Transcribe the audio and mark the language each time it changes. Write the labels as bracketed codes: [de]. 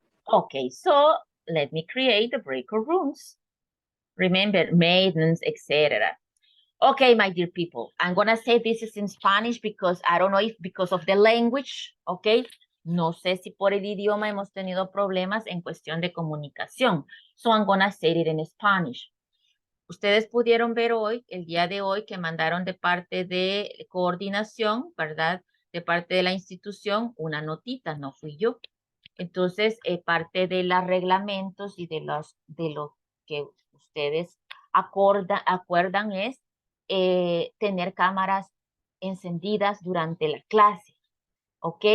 [en] Okay, so let me create the breakout rooms. Remember, maidens, etc. Okay, my dear people, I'm gonna say this is in Spanish because I don't know if because of the language, okay? [es] No sé si por el idioma hemos tenido problemas en cuestión de comunicación. [en] So I'm gonna say it in Spanish. [es] Ustedes pudieron ver hoy, el día de hoy, que mandaron de parte de coordinación, ¿verdad? De parte de la institución, una notita, no fui yo. Entonces, parte de los reglamentos y de lo que ustedes acuerdan es tener cámaras encendidas durante la clase. ¿Ok?